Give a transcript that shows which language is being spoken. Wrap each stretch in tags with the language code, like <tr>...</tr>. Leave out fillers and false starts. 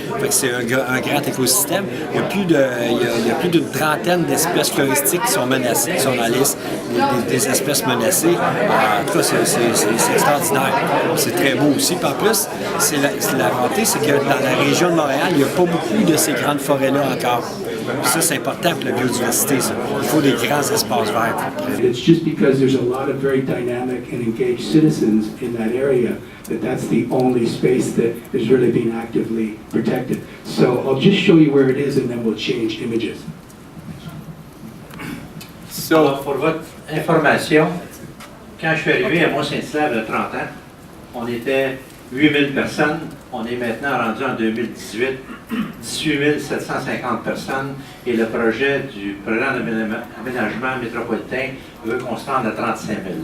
<fr>Fait que c'est un grand écosystème. Il y a plus d'une trentaine d'espèces floristiques qui sont menacées, qui sont dans la liste des espèces menacées. En tout cas, c'est extraordinaire. C'est très beau aussi. Puis en plus, la volonté, c'est que dans la région de Montréal, il n'y a pas beaucoup de ces grandes forêts-là encore. Puis ça, c'est important pour la biodiversité. Ça. Il faut des grands espaces verts.</fr> <en>It's just because there's a lot of very dynamic and engaged citizens in that area that's the only space that is really being actively protected. So I'll just show you where it is and then we'll change images.</en> <fr>Alors, pour votre information, quand je suis arrivé à Mont-Saint-Hilaire il y a 30 ans, on était 8000 personnes. On est maintenant rendu en 2018, 18 750 personnes. Et le projet du programme d'aménagement métropolitain veut qu'on se rende à 35 000.</fr>